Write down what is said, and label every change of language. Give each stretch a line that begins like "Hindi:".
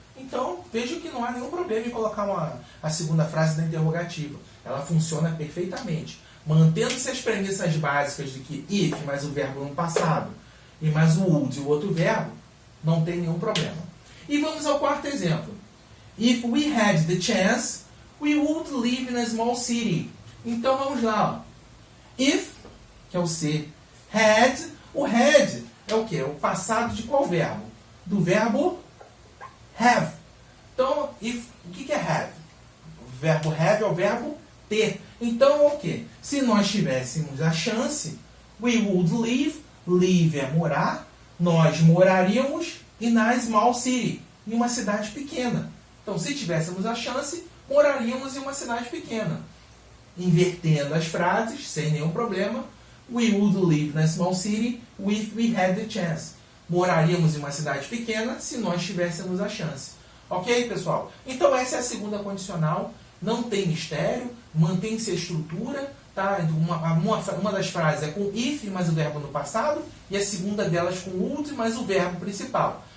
Portuguese: Então, vejo que não há nenhum problema em colocar a segunda frase da interrogativa. Ela funciona perfeitamente. Mantendo-se as premissas básicas de que if mais o verbo no passado e mais o would e o outro verbo, não tem nenhum problema. E vamos ao quarto exemplo.
English: If we had the chance, we would live in a small city.
Portuguese: Então vamos lá. Ó. If, que é o ser, had, o had é o quê? É o passado de qual verbo? Do verbo have. Então, o que é have? O verbo have é o verbo ter. Então, o quê? Se nós tivéssemos a chance,
English: we would live,
Portuguese: live é morar, nós moraríamos
English: in a small city,
Portuguese: em uma cidade pequena. Então, se tivéssemos a chance, moraríamos em uma cidade pequena. Invertendo as frases, sem nenhum problema,
English: we would live in a small city if we had the chance.
Portuguese: Moraríamos em uma cidade pequena se nós tivéssemos a chance. Ok, pessoal? Então essa é a segunda condicional. Não tem mistério, mantém-se a estrutura. Tá? Uma das frases é com if mais o verbo no passado e a segunda delas com would mais o verbo principal.